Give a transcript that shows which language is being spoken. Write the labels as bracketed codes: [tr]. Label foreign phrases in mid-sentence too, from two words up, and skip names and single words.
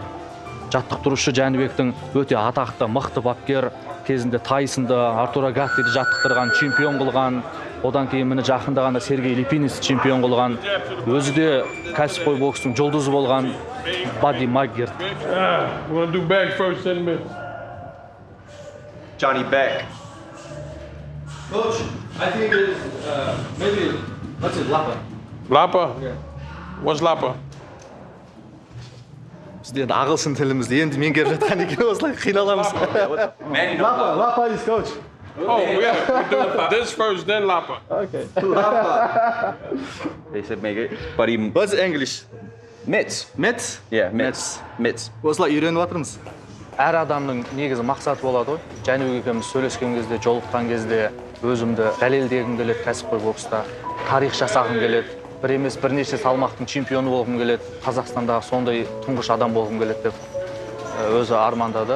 [kk] Жаттықтырушы Жәнібектің өте атақты, мықты бапкер, кезінде Тайсонды, Артура Гаттиді жаттықтырған, чемпион қылған. Одан кейін мені жақында ғана Сергей Липинец чемпион қылған. Өзі де кәсіпқой бокстың жұлдызы болған Бадди Макгерт. Johnny Beck. [en] Coach, I think it's maybe what's it, Lapa? Lapa? Yeah. What's Lapa? [kk] Бізде енді ағылшын тілімізді енді меңгеріп жатқан екен, осылай қиналамыз. [en] Lapa is coach. Oh, yeah. We do this first, then Lapa. Okay. They said make it, but he What's English? mitts. Metz? Yeah, mitts. Mitts. [kk] Осылай үйреніп жатырмыз. Әр адамның негізі мақсаты болады ғой. Жәнібек екеуміз сөйлескен кезде, жолыққан кезде өзімді дәлелдегім келеді кәсіпқой бокста. Тарих жасағым келеді. Бір емес бірнеше салмақтың чемпионы болғым келеді. Қазақстандағы сондай тұңғыш адам болғым келеді деп өзі армандады.